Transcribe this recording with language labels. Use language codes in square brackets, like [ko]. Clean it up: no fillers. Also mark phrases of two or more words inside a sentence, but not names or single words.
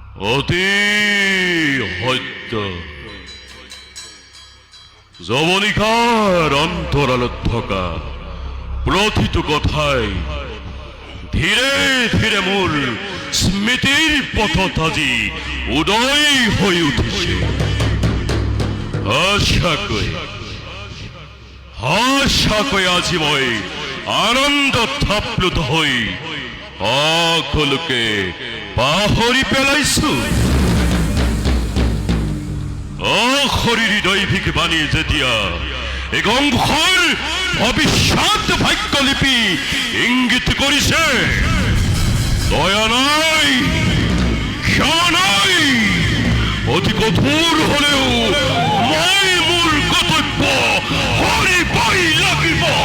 [as] অতি হত্য যবনিকার অন্তরালত থকা প্রথিত কথায় ধীরে ধীরে মোর স্মৃতির পথত আজি উদয় হয়ে উঠেছে। আশাকৈ আজি মই আনন্দ থাপ্লুত হৈ সকলোকে পাহৰি পেলাইছো। অশৰীৰী দৈভিক বাণী যেতিয়া এগংশৰ ভৱিষ্যত ভাগ্যলিপি ইংগিত কৰিছে, দয়া নাই, ক্ষমা নাই, অতি কঠোৰ হলেও মই মোৰ কৰ্তব্য কৰিবই লাগিব।